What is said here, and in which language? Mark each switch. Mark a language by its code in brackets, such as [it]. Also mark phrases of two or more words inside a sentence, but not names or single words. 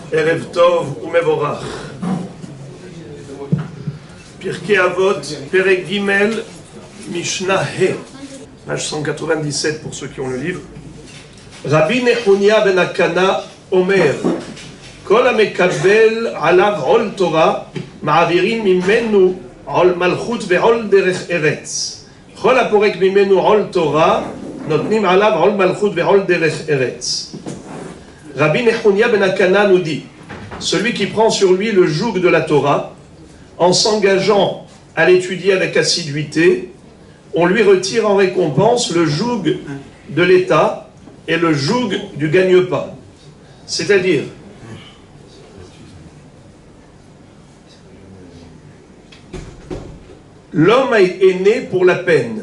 [he] ערב טוב ומבורך. פרקי אבות, פרק גימל, משנה ה, [fr] page 197 pour ceux qui ont le livre. [he] רבי נחוניא בן הקנה אומר, כל המקבל עליו עול תורה, מעבירין ממנו עול מלכות ועול דרך ארץ. כל הפורק ממנו עול תורה, נותנים עליו עול מלכות ועול דרך ארץ. [fr] Rabbi Nehunia ben Akana nous dit, celui qui prend sur lui le joug de la Torah, en s'engageant à l'étudier avec assiduité, on lui retire en récompense le joug de l'État et le joug du gagne-pain. C'est-à-dire, l'homme est né pour la peine.